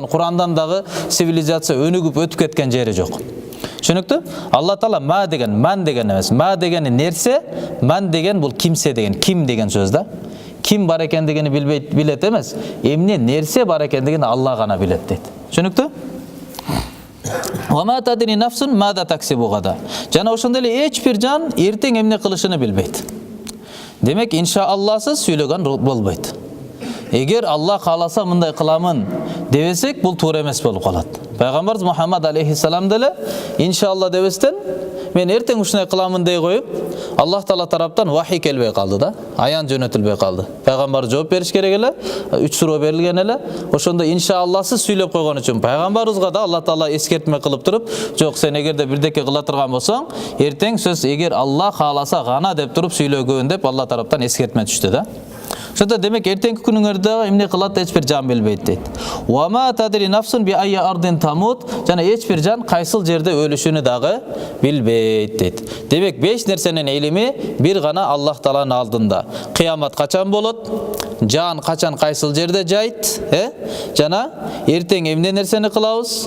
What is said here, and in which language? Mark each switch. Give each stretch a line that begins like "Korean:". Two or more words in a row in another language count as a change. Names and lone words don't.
Kyrgyz: Кур'андан дагы цивилизация өнүгүп өтүп кеткен жери жок. Түшүнүктүү? Алла Таала ма деген, ман деген эмес. Ма дегени нерсе, ман деген бул кимсе деген, ким деген сөз да. Ким бар экендигини билет эмес, эмне нерсе бар экендигин Алла гана билет дейт. Түшүнүктүү?
Arabic: وما تدري نفس ماذا تكسب غدا.
Kyrgyz: Жана ошондой эле эч бир жан эртең эмне кылышын билбейт. Демек, иншаалласыз сүйлөгөн болбойт. Эгер Алла кааласа мындай кыламын дебесек, бул туура эмес болуп калат. Пайгамбарыбыз Мухаммад алейхиссалам деле иншаалла дебестен мен эртең ушундай кыламын дей коюп, Аллах Таала тараптан вахий келбей калды да, аян жөнөтүлбөй калды. Пайгамбар жооп бериш керек эле, 3 суроо берилген эле. Ошондо иншаалласыз сүйлөп койгон үчүн пайгамбарыбызга да Алла Таала эскертме кылып туруп, жок, сен эгерде бирдеке кыла турган болсоң, эртең сөз эгер Алла кааласа гана деп туруп сүйлөгөн деп Алла тараптан эскертме түштү да. Ошондо демек эртеңки күнүңөрдө эмне кылат эч бир жан билбейт дейт.
Arabic: وما تدري نفس بأي أرض تموت,
Kyrgyz: жана эч бир жан кайсыл жерде өлүшүнү дагы билбейт дейт. Демек 5 нерсенин илими бир гана Аллах Тааланын алдында. Кыямат качан болот? Жан качан кайсыл жерде жайт? Жана эртең эмне нерсени кылабыз?